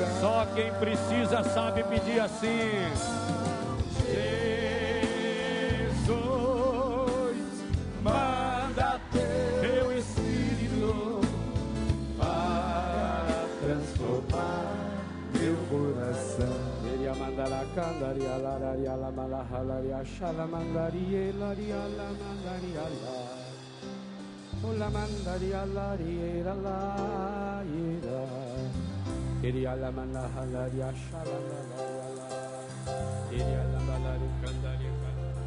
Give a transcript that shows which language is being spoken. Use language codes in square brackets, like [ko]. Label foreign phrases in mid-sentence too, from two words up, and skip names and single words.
[pt] Só quem precisa sabe pedir assim: Jesus, manda teu Espírito para transformar Meu coração. Ele mandara candaria lararia la malahalaria shalamandaria laria la mandaria la ola mandaria laria la ira queria la malahalaria shalamalaria la queria la malaria candaria